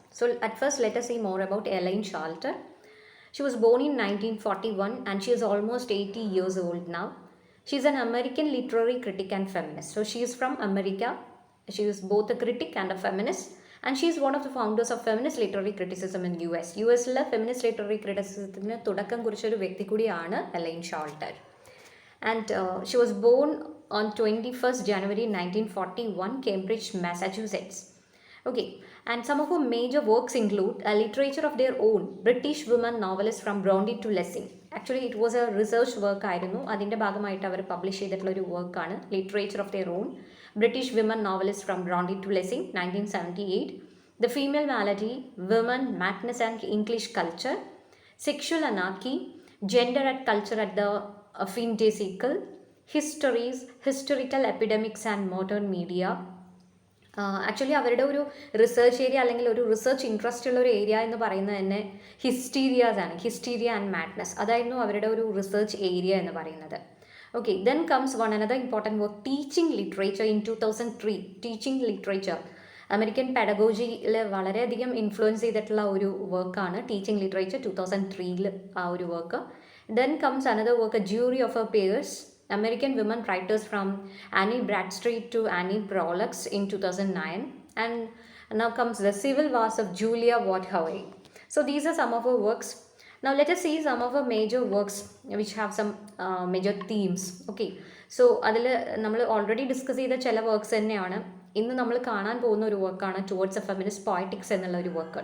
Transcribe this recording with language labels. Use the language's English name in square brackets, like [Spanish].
[English] So at first let us see more about Showalter. She was born in 1941 and she is almost 80 years old now. She is an American literary critic and feminist. So she is from America. She is both a critic and a feminist. And she is one of the founders of feminist literary criticism in US. [Malayalam] യുഎസിലെ feminist literary ക്രിറ്റിസിസത്തിന് തുടക്കം കുറിച്ചൊരു വ്യക്തി കൂടിയാണ് A-line Showalter. [English] And she was born on 21st January 1941, Cambridge, Massachusetts. Okay, and some of her major works include a literature of their own, British women novelists from Bronte to Lessing. Actually, it was a research work [Malayalam] ആയിരുന്നു. അതിൻ്റെ ഭാഗമായിട്ട് അവർ publish ചെയ്തിട്ടുള്ള ഒരു വർക്കാണ് literature of their own, British women novelists from Bronte to Lessing, 1978. [English] The Female Malady, Women, Madness and English Culture, Sexual Anarchy, Gender and Culture at the Findaisical, Histories, Historical Epidemics and Modern Media. [Malayalam] Actually അവരുടെ ഒരു research area അല്ലെങ്കിൽ ഒരു research interest ഉള്ള ഒരു area എന്ന് പറയുന്നത് തന്നെ ഹിസ്റ്റീരിയാസ് ആണ്. ഹിസ്റ്റീരിയ ആൻഡ് മാഡ്നസ് അതായിരുന്നു അവരുടെ ഒരു റിസർച്ച് ഏരിയ എന്ന് പറയുന്നത്. [English] Okay, then comes one another important work, Teaching Literature in 2003. Teaching Literature. [Malayalam] American പെഡഗോജിയിൽ വളരെയധികം ഇൻഫ്ലുവൻസ് ചെയ്തിട്ടുള്ള ഒരു വർക്കാണ് ടീച്ചിങ് ലിറ്ററേച്ചർ 2003 ആ ഒരു work. [English] Then comes another work, jury of a peers, American women writers from Annie Bradstreet to Annie Prolix in 2009. And now comes The Civil Wars of Julia Wardhoe. So these are some of her works. Now let us see some of her major works which have some major themes. Okay, so [Malayalam] അതിൽ നമ്മൾ already discuss ചെയ്ത ചില works തന്നെയാണ് ഇന്ന് നമ്മൾ കാണാൻ പോകുന്ന ഒരു വർക്കാണ് ടുവേർഡ്സ് എ ഫെമിനിസ്റ്റ് പോയറ്റിക്സ് എന്നുള്ള ഒരു വർക്ക്.